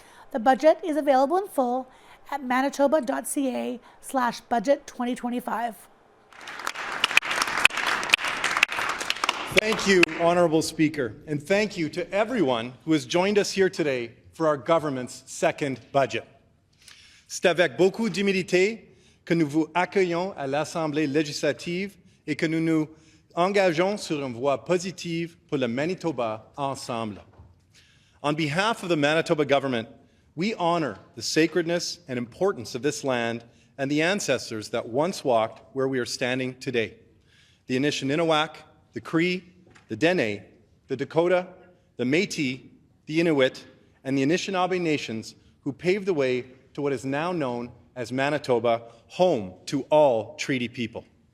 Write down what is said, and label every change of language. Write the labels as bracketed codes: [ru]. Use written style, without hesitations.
[en] The budget is available in full at manitoba.ca/budget 2025. Thank you, Honourable Speaker, and thank you to everyone who has joined us here today for our government's second budget. [fr] C'est avec beaucoup d'humilité que nous vous accueillons à l'Assemblée législative et que nous nous engageons sur une voie positive pour le Manitoba ensemble. [en] On behalf of the Manitoba government, we honour the sacredness and importance of this land and the ancestors that once walked where we are standing today. The Anishinaabe, the Cree, the Dene, the Dakota, the Métis, the Inuit, and the Anishinaabe nations who paved the way to what is now known as Manitoba, home to all treaty people.